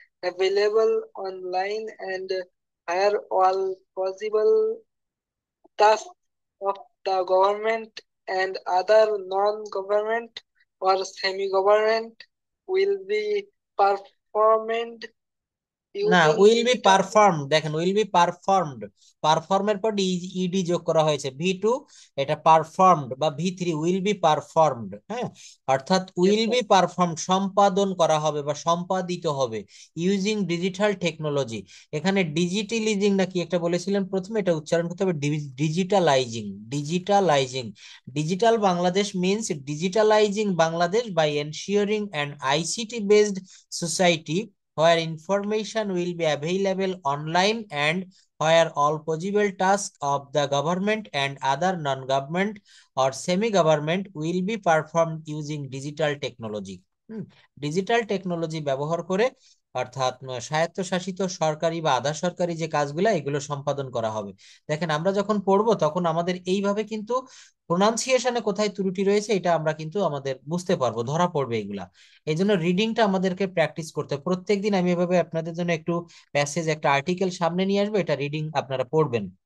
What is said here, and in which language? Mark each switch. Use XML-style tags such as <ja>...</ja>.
<en>available online and where all possible tasks of the government and other non-government or semi-government will be performed</en> <bn>না,</bn> <en>using will be digital</en> <bn>perform, দেখেন</bn> <en>will be performed,</en> <bn>পারফর্মের পর ED যোগ করা হয়েছে, ভি2, এটা performed বা ভি3, will be performed. হ্যাঁ, অর্থাৎ</bn> <en>will be performed</en> <bn>সম্পাদন করা হবে বা সম্পাদিত হবে</bn> <en>Using digital technology.</en> <bn>এখানে ডিজিটালাইজিং নাকি একটা বলেছিলেন প্রথমে, এটা উচ্চারণ করতে হবে ডিজিটালাইজিং, ডিজিটালাইজিং।</bn> <en>Digital Bangladesh means digitalizing Bangladesh by ensuring an ICT based society where information will be available online and where all possible tasks of the government and other non-government or semi-government will be performed using digital technology.</en> <bn>Digital technology ব্যবহার করে, অর্থাৎ স্বায়ত্তশাসিত সরকারি বা আধা সরকারি যে কাজগুলো এগুলো সম্পাদন করা হবে। দেখেন আমরা যখন পড়বো তখন আমাদের এইভাবে কিন্তু প্রোনাউন্সিয়েশনে কোথায় ত্রুটি রয়েছে এটা আমরা কিন্তু আমাদের বুঝতে পারবো, ধরা পড়বে এগুলা। এই জন্য রিডিংটা আমাদেরকে প্র্যাকটিস করতে হবে। প্রত্যেকদিন আমি এভাবে আপনাদের জন্য একটু প্যাসেজ, একটা আর্টিকেল সামনে নিয়ে আসবো, এটা রিডিং আপনারা পড়বেন।</bn>